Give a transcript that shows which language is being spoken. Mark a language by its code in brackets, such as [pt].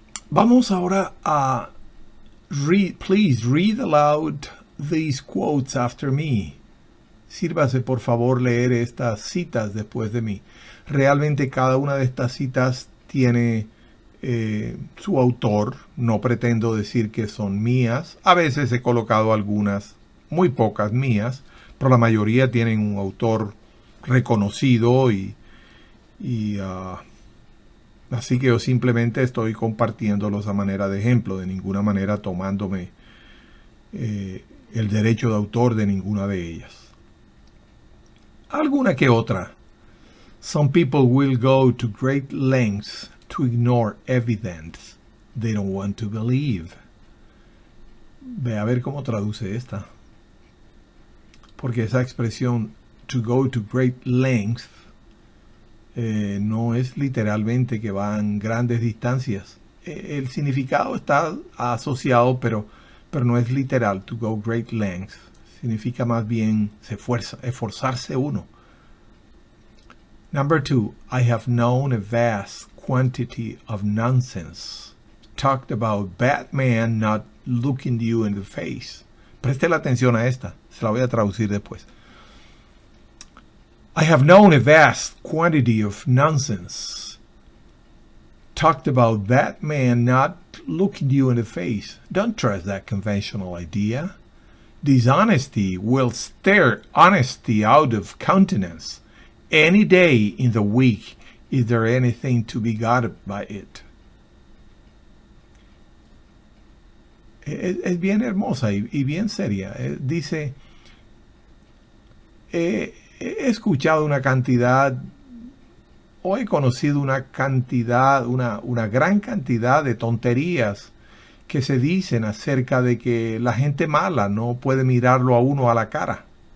[es] Vamos ahora a [en] please read aloud these quotes after me. [es] Sírvase por favor leer estas citas después de mí. Realmente cada una de estas citas tiene su autor. No pretendo decir que son mías. A veces he colocado algunas, muy pocas mías, pero la mayoría tienen un autor reconocido y así que yo simplemente estoy compartiéndolos a manera de ejemplo, de ninguna manera tomándome el derecho de autor de ninguna de ellas. Alguna que otra. [en] Some people will go to great lengths to ignore evidence they don't want to believe. [es] Ve a ver cómo traduce esta. Porque esa expresión [en] to go to great lengths [es] no es literalmente que van grandes distancias. El significado está asociado, pero no es literal. [en] To go great lengths [es] significa más bien esforzarse uno. [en] Number 2, I have known a vast quantity of nonsense talked about Batman not looking you in the face. [es] Preste la atención a esta, se la voy a traducir después. [en] I have known a vast quantity of nonsense talked about Batman not looking you in the face. Don't trust that conventional idea. Dishonesty will stare honesty out of countenance. Any day in the week, is there anything to be got by it? [es] Es bien hermosa y bien seria. Dice, he escuchado una cantidad, o he conocido una gran cantidad de tonterías que se dicen acerca de que la gente mala no puede mirarlo a uno a la cara.